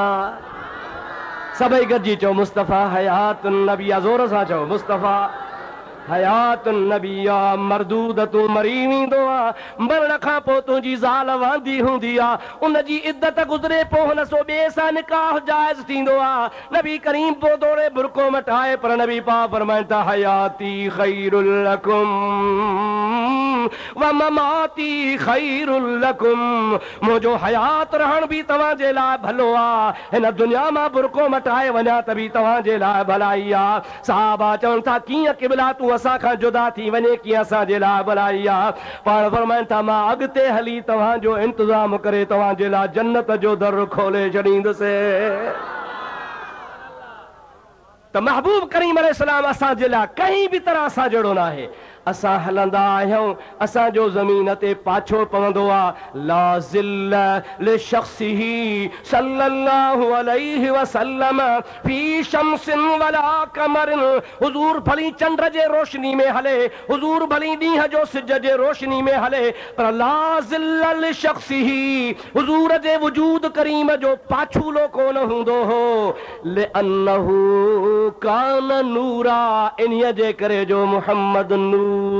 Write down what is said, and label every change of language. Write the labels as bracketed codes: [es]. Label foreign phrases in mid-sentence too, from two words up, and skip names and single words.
[sd] सभई गॾिजी चओ मुस्तफ़ा [ar] حياة النبي, [sd] ज़ोर सां चओ मुस्तफ़ा [ar] حياة النبي. [sd] मरदूद तूं मरी वेंदो आहे, मरण खां पोइ तुंहिंजी ज़ाल वांदी हूंदी आहे, उनजी इद्दत गुज़रे पोइ हुन सो ॿिए सां निकाह जाइज़ थींदो आहे। नबी करीम पोइ दौरे बुरको मटाए, पर नबी पाक फरमाइनि था [ar] حياتي خير لكم ومماتي خير لكم, [sd] मुंहिंजो हयात रहण बि तव्हांजे लाइ भलो आहे, हिन दुनिया मां बुरको मटाए वञा त बि तव्हांजे लाइ भलाई आहे। सहाबा चवनि था कीअं क़िबला तूं असां खां जुदा थी वञे, कीअं असांजे लाइ भलाई आहे। पाण फरमाइनि था मां अॻिते हली तव्हांजो इंतज़ाम करे तव्हांजे लाइ जन्नत जो दर खोले छॾींदुसि। त महबूब करीम अलैहिस्सलाम असांजे लाइ कंहिं बि तरह सां जहिड़ो न आहे। असां हलंदा आहियूं, असांजो ज़मीन ते पाछो पवंदो आहे। [ar] لا ظل لشخصه صلى الله عليه وسلم في شمس ولا قمر. [sd] हुज़ूर भली चंड जे रोशनी में हले, हुज़ूर भली ॾींहं जो सिज जे रोशनी में हले, पर [ar] لا ظل لشخصه, [sd] हुज़ूर जे वजूद करीम जो पाछूलो कोन हूंदो हो। [ar] لأنه كان نورا, [sd] इन्हीअ जे करे जो मुहम्मद नूरा।